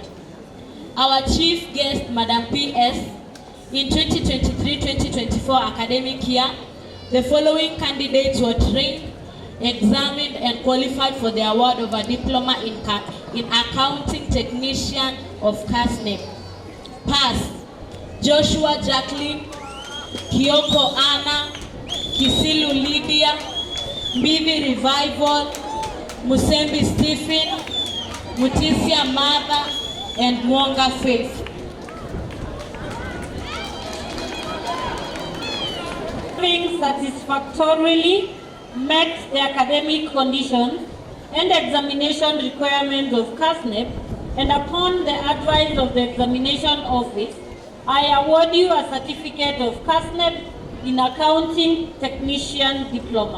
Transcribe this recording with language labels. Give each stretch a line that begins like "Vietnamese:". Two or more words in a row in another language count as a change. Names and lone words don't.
English: Our chief guest, Madam P.S., in 2023-2024 academic year, the following candidates were trained, examined, and qualified for the award of a diploma in Accounting Technician of CASNEB. Pass: Joshua Jacqueline, Kioko Anna, Kisilu Lydia, Mbivi Revival, Musembi Stephen, Mutisia Mother, and Mwanga Faith. Having satisfactorily met the academic conditions and examination requirements of CASNEB, and upon the advice of the examination office, I award you a certificate of CASNEB in Accounting Technician Diploma.